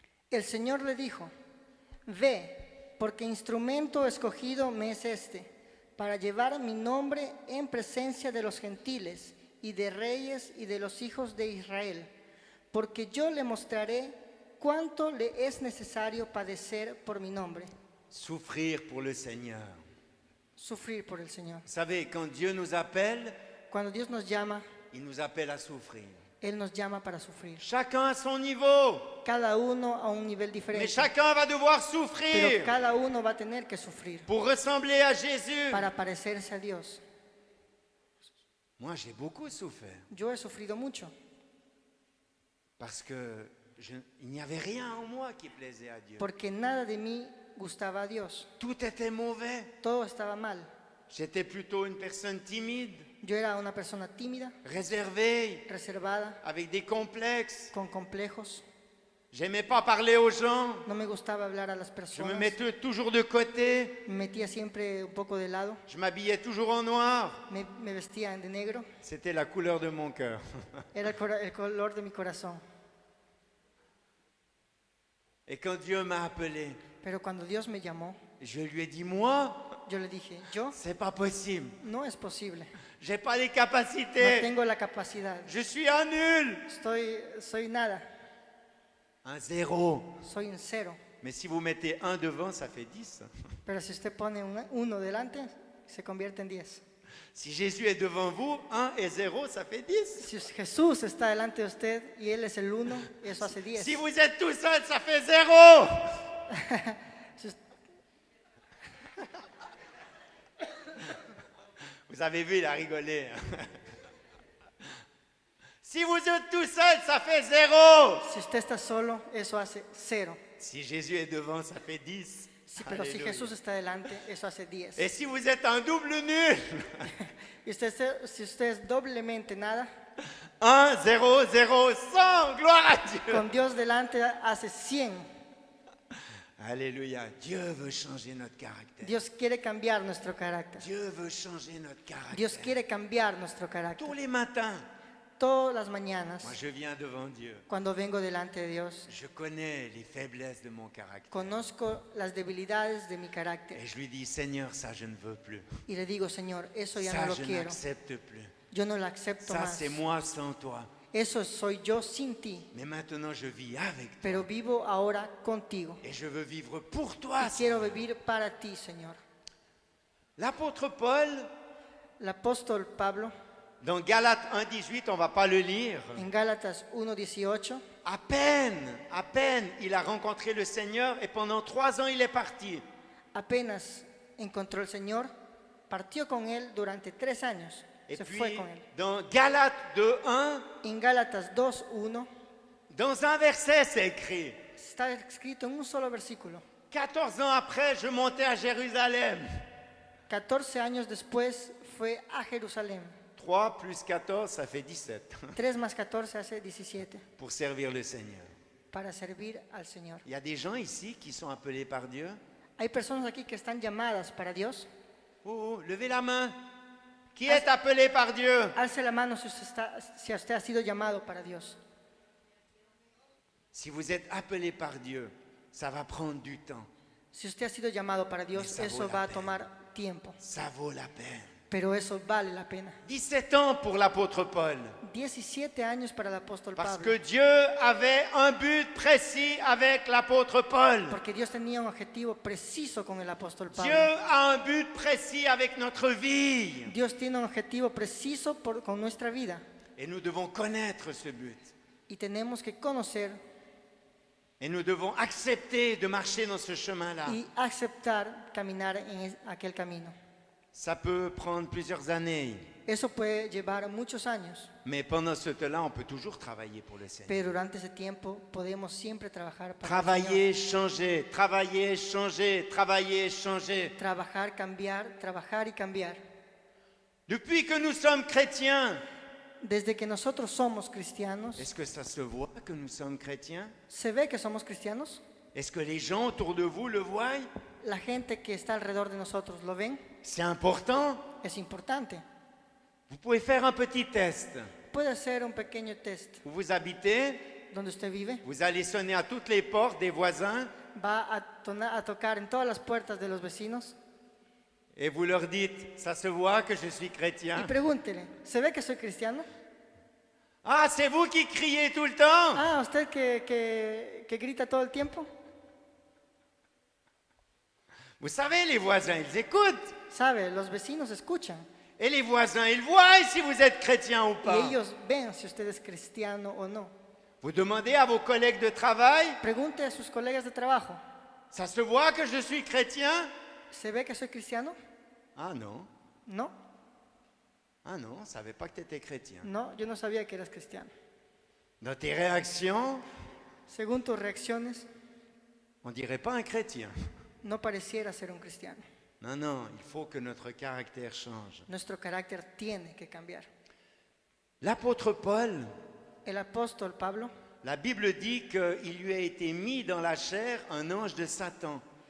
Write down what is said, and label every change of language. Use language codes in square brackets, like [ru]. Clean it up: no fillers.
[es] El Señor le dijo, ve, porque instrumento escogido me es este, para llevar mi nombre en presencia de los gentiles y de reyes y de los hijos de Israel, porque yo le mostraré cuánto le es necesario padecer por mi nombre. [fr] Souffrir pour le Seigneur. [es] Sufrir por el Señor. [fr] Vous savez, quand Dieu nous appelle, [es] Cuando Dios nos llama, [fr] il nous appelle à souffrir. [es] Él nos llama para sufrir. [fr] Chacun à son niveau. [es] Cada uno a un nivel [fr] Mais [es] diferente. [fr] chacun va devoir [es] Pero [fr] souffrir [es] cada uno va a tener que sufrir [fr] pour ressembler à Jésus. [es] para parecerse a Dios. [fr] Moi, j'ai beaucoup souffert [es] Yo he sufrido mucho [fr] parce que il n'y avait rien en moi qui plaisait à Dieu. [es] porque nada de mí gustaba a Dios. [fr] Tout était mauvais. [es] Todo estaba mal. [fr] J'étais plutôt une personne timide, [es] Yo era una persona tímida, [fr] réservée, [es] reservada, [fr] avec des complexes. [es] con complejos. [fr] J'aimais pas parler aux gens. [es] No me gustaba hablar a las [fr] Je me [es] personas. [fr] mettais toujours de côté. [es] Me metía siempre un poco de lado. [fr] Je m'habillais toujours en noir. [es] Me vestía de negro. [fr] C'était la couleur de mon cœur. [es] Era el color de mi corazón. [fr] Et quand Dieu m'a appelé, [es] Pero cuando Dios me llamó, [fr] je lui ai dit, moi, [es] yo le dije, yo [fr] c'est pas possible. [es] no es posible. [fr] J'ai pas les [es] No [fr] capacités. [es] tengo la capacidad. [fr] Je suis un nul. [es] Soy nada. [fr] Un zéro. [es] Soy un cero. [fr] Mais si vous mettez un devant, ça fait 10. [es] Pero si usted pone uno delante, se convierte en 10. [fr] Si Jésus est devant vous, 1 et 0, ça fait 10. [es] Si Jesús está delante de usted y Él es el 1, eso hace 10. [fr] Si vous êtes tout seul, ça fait 0. [es] Si us- [fr] Vous avez vu, il a rigolé. Si vous êtes tout seul, ça fait 0. [es] Si usted está solo, eso hace 0. [fr] Si Jésus est devant, ça fait 10. [es] Pero si [fr] Alléluia. [es] Jesús está delante, eso hace 10. [fr] Et si vous êtes un double nul, [es] Y si usted es doblemente nada, [fr] 1, 0, 0, 100, gloire à Dieu. [es] con Dios delante hace 100. [fr] Alléluia. Dieu veut changer notre caractère. [es] Dios quiere cambiar nuestro carácter. [fr] Dieu veut changer notre caractère. [es] Dios quiere cambiar nuestro carácter. [fr] Tous les matins, [es] Todas las mañanas, [fr] moi je viens devant Dieu. [es] cuando vengo delante de Dios, [fr] Je connais les faiblesses de mon caractère. [es] conozco las debilidades de mi carácter. [fr] Et je lui dis, Seigneur, ça je ne veux plus. [es] Y le digo, Señor, eso ya [fr] Ça [es] no lo [fr] je [es] quiero. [fr] n'accepte plus. [es] Yo no lo acepto [fr] Ça [es] más. [fr] c'est moi sans toi. [es] Eso soy yo sin ti. [fr] Mais maintenant je vis avec toi. [es] Pero vivo ahora contigo. [fr] Et je veux vivre pour toi. [es] Y quiero vivir para ti, Señor. [fr] L'apôtre Paul, [es] El apóstol Pablo, [fr] dans Galates 1,18, on ne va pas le lire. [es] en Gálatas 1:18, [fr] À peine, il a rencontré le Seigneur et pendant 3 ans, il est parti. [es] apenas encontró el Señor partió con él durante 3 años. [fr] Et [es] Se [fr] puis, [es] fue con él. [fr] dans Galates 2:1, [es] En Gálatas 2:1 [fr] dans un verset, c'est écrit, [es] está escrito en un solo versículo. [fr] 14 ans après, je montais à Jérusalem. [es] 14 años después fue a Jerusalén. [fr] 3 plus 14, ça fait 17, [es] 3 más 14 hace 17 [fr] pour servir le Seigneur. [es] para servir al Señor. [fr] Il y a des gens ici qui sont appelés par Dieu. [es] Hay personas aquí que están llamadas para Dios. [fr] Oh, levez la main. Qui est appelé par Dieu? [es] Alce la mano si usted ha sido llamado para Dios. [fr] Si vous êtes appelé par Dieu, ça va prendre du temps. [es] Si usted ha sido llamado para Dios, Esa eso bola va a pena. tomar tiempo, [fr] Ça vaut la peine. [es] pero eso vale la pena. [fr] 17 ans pour l'apôtre Paul. [es] 17 años para el apóstol [fr] Parce [es] Pablo, [fr] que Dieu avait un but précis avec l'apôtre Paul. [es] porque Dios tenía un objetivo preciso con el apóstol [fr] Dieu [es] Pablo. [fr] a un but précis avec notre vie. [es] Dios tiene un objetivo preciso con nuestra vida [fr] Et nous devons connaître ce but. [es] y tenemos que conocer [fr] Et nous devons accepter de marcher dans ce chemin-là. [es] y aceptar caminar en aquel camino. [fr] Ça peut prendre plusieurs années, [es] Eso puede llevar muchos años, [fr] mais pendant ce temps-là, on peut toujours travailler pour le Seigneur. [es] pero durante ese tiempo podemos siempre trabajar para el [fr] Travailler, changer, travailler, changer, travailler, changer. [es] Señor. Trabajar y cambiar. [fr] Depuis que nous sommes chrétiens, [es] Desde que nosotros somos cristianos, [fr] est-ce que ça se voit que nous sommes chrétiens? [es] ¿se ve que somos cristianos? [fr] Est-ce que les gens autour de vous le voient? [es] La gente que está alrededor de nosotros lo ven, [fr] C'est important. [es] es importante. [fr] Vous pouvez faire un petit test. [es] Puede hacer un pequeño test [fr] Où vous habitez, [es] donde usted vive. [fr] vous allez sonner à toutes les portes des voisins [es] Va a tocar en todas las puertas de los vecinos [fr] et vous leur dites, ça se voit que je suis [es] y [fr] chrétien. [es] pregúntele, ¿se ve que soy cristiano? [fr] Ah, c'est vous qui criez tout le temps? [es] Ah, ¿usted que grita todo el tiempo? [fr] Vous savez, les voisins, ils écoutent. [es] Sabe, los vecinos escuchan [fr] Et les voisins, ils voient si vous êtes chrétien ou [es] y [fr] pas. [es] ellos ven si usted es cristiano o no. [fr] Vous demandez à vos collègues de travail, [es] Pregunte a sus colegas de trabajo, [fr] ça se voit que je suis chrétien? [es] ¿se ve que soy cristiano? [fr] Ah non, [es] No, [fr] ah non, on ne savait pas que tu étais chrétien. [es] no, yo no sabía que eras cristiano. [fr] Dans tes réactions, [es] Según tus reacciones, [fr] on dirait pas un chrétien. [es] no pareciera ser un cristiano. [fr] Non, non, il faut que notre caractère change. [es] Nuestro carácter tiene que cambiar. [fr] L'apôtre Paul, [es] El apóstol Pablo, [fr] la Bible dit qu'il lui a été mis dans la chair un ange de Satan.